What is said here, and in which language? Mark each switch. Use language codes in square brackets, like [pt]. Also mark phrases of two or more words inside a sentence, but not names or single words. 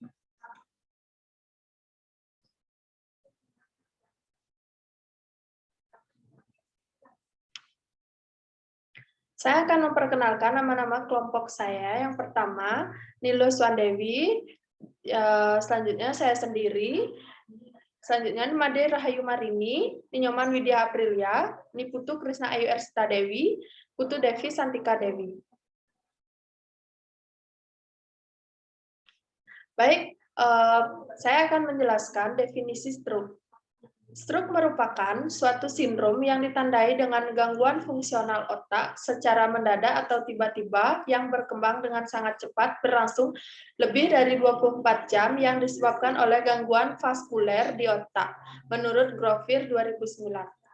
[id] Saya akan memperkenalkan nama-nama kelompok saya. Yang pertama, Nilo Swandewi. Selanjutnya saya sendiri. Selanjutnya Made Rahayu Marini, Ninyoman Widya Aprilia, Niputu Krisna Ayu Ersita Dewi, Putu Devi Santika Dewi. Baik, saya akan menjelaskan definisi stroke. Stroke merupakan suatu sindrom yang ditandai dengan gangguan fungsional otak secara mendadak atau tiba-tiba yang berkembang dengan sangat cepat berlangsung lebih dari 24 jam yang disebabkan oleh gangguan vaskuler di otak, menurut Grovir 2009.